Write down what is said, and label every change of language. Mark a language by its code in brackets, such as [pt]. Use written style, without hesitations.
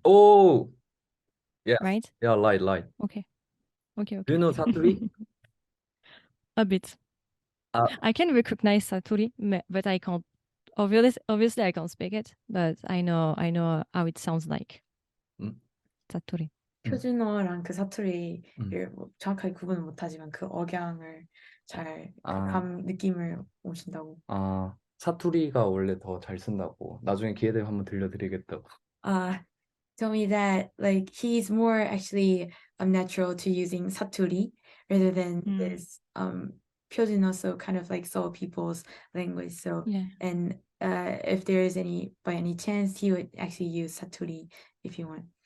[en] Oh, yes. right? Yeah, right. Okay. Okay, Do you know Satori? A bit. Uh, I can recognize Satori, but I can't. Obviously, I can't speak it, but I know how it sounds like mm, Satori. [ko] 표준어랑 그 음. 사투리를 뭐 정확하게 구분은 못하지만 그 억양을 잘 그 아, 느낌을 오신다고. 사투리가 원래 더 잘 쓴다고. 나중에 기회 되면 한번 들려드리겠다고. [en] Told me that like he's more actually natural to using 사투리 rather than Mm, this 표준어, so kind of like Seoul people's language. So yeah. and if there is any by any chance he would actually use 사투리 if you want.